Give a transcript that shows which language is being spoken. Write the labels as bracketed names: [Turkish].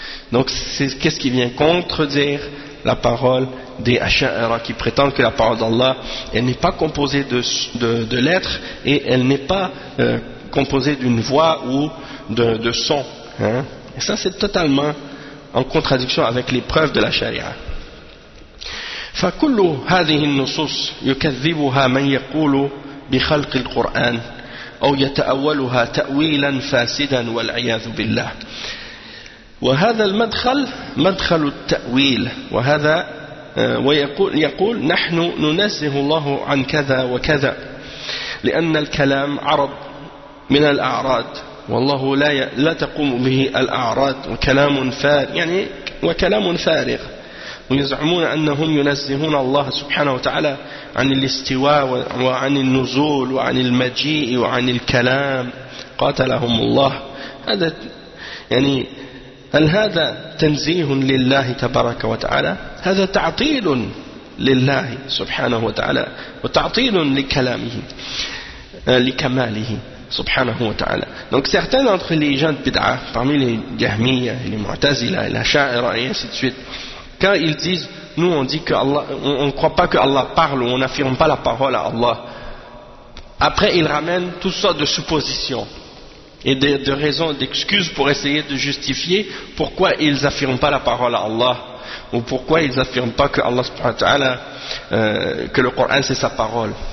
[French] Donc, qu'est-ce qui vient contredire la parole des Asha'ira qui prétendent que la parole d'Allah elle n'est pas composée de lettres et elle n'est pas composée d'une voix ou de son. Hein. Et ça, c'est totalement en contradiction avec les preuves de la Sharia. [Arabic] فكل هذه النصوص يكذبها من يقول بخلق القرآن أو يتأولها تأويلا فاسدا والعياذ بالله وهذا المدخل مدخل التأويل وهذا ويقول نحن ننزه الله عن كذا وكذا لأن الكلام عرض من الأعراض والله لا تقوم به الأعراض وكلام فارغ يعني وكلام فارغ ويزعمون أنهم ينزهون الله سبحانه وتعالى عن الاستواء وعن النزول وعن المجيء وعن الكلام قاتلهم الله هذا يعني هل هذا تنزيه لله تبارك وتعالى هذا تعطيل لله سبحانه وتعالى وتعطيل لكلامه لكماله سبحانه وتعالى. [French] Donc certains d'entre les gens de bid'a, parmi les jahmiya, les mu'tazila, les sha'ira et ainsi de suite, quand ils disent, nous on dit que Allah, on ne croit pas que Allah parle ou on n'affirme pas la parole à Allah. Après, ils ramènent toutes sortes de suppositions et de raisons, d'excuses pour essayer de justifier pourquoi ils n'affirment pas la parole à Allah ou pourquoi ils n'affirment pas que Allah subhanahu wa ta'ala, que le Coran c'est sa parole.